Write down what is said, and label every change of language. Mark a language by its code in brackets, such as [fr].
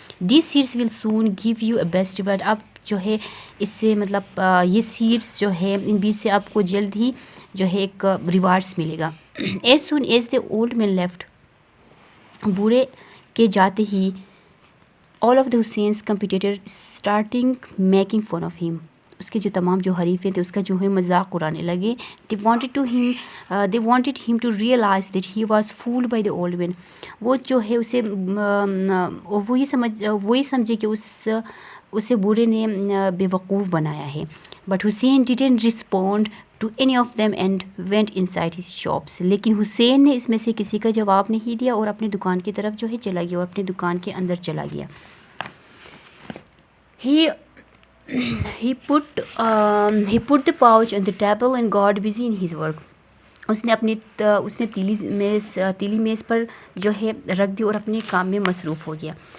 [en] These seeds will soon give you a best reward. [ur] اب جو ہے اس سے مطلب یہ سیڈس جو ہے ان بیج سے آپ کو جلد ہی جو ہے ایک ریوارڈس ملے گا. [en] As soon as the old man left. [ur] بوڑھے کے جاتے ہی [en] all of the Hussein's competitors starting making fun of him. [ur] اس کے جو تمام جو حریفیں تھے اس کا جو ہے مذاق اڑانے لگے. [en] they wanted him to realize that he was fooled by the old man. [ur] وہ جو ہے اسے وہی سمجھے کہ اسے بوڑھے نے بے وقوف بنایا ہے. [en] but Hussein didn't respond to any of them and went inside his shops. [ur] لیکن حسین نے اس میں سے کسی کا جواب نہیں دیا اور اپنی دکان کی طرف جو ہے چلا گیا اور اپنی دکان کے اندر چلا گیا. [en] He put the pouch on the table and got busy in his work. [ur] اس نے تیلی میز پر جو ہے رکھ دی اور اپنے کام میں مصروف ہو گیا.